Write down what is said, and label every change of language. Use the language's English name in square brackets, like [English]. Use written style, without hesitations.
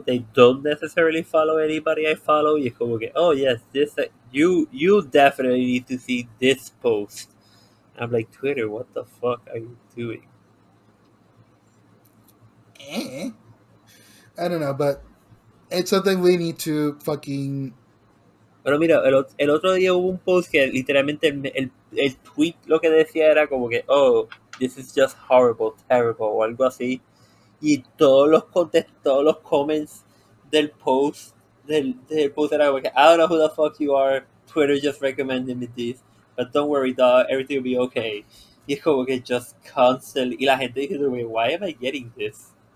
[English] They don't necessarily follow anybody I follow. [Spanish] Y es como que, [English] oh yes, this you definitely need to see this post. I'm like, Twitter, what the fuck are you doing? I don't know, but it's something we need to fucking. [Spanish] Pero mira, el otro día hubo un post que literalmente el tweet lo que decía era como que, [English] oh, this is just horrible, terrible, [Spanish] o algo así. Y todos los comments del post era como que, [English] I don't know who the fuck you are, Twitter just recommended me this, but don't worry, dog, everything will be okay. [Spanish] Y es como que [English] just constantly, [Spanish] y la gente dice, [English] why am I getting this?